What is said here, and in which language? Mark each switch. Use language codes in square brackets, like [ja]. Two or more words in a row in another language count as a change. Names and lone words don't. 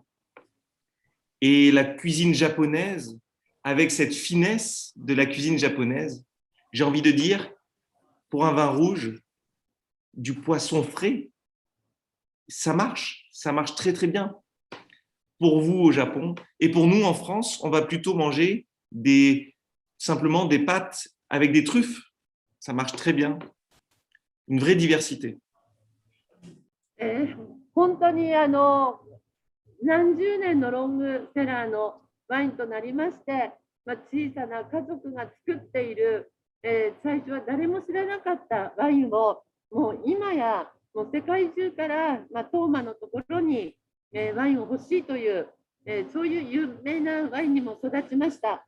[fr] Et la cuisine japonaise, avec cette finesse de la cuisine japonaise, j'ai envie de dire, pour un vin rouge, du poisson frais, ça marche très très bien. Pour vous au Japon, et pour nous en France, on va plutôt manger simplement des pâtes avec des truffes. Ça marche très bien. Une vraie diversité. [ja] 本当に何十年のロングセラーのワインとなりまして、小さな家族が作っている、最初は誰も知らなかったワインをもう今やもう世界中から、トーマのところに、ワインを欲しいという、そういう有名なワインにも育ちました。